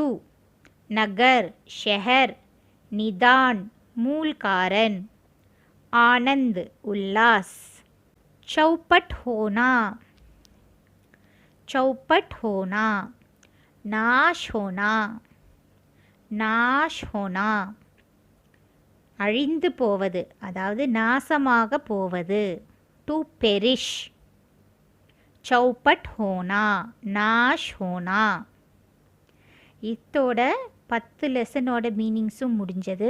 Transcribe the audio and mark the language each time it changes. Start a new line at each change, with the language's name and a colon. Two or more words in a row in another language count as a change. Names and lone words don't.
Hindi: नगर, शहर. निदान, मूल कारण. आनंद, उल्लास. चौपट होना, चौपट होना. नाश होना, नाश होना.
Tamil: அழிந்து போவது, அதாவது நாசமாக போவது.
English: to perish.
Hindi: चौपट होना, नाश होना.
Tamil: இதோட 10 லெசனோட மீனிங்ஸும் முடிஞ்சது.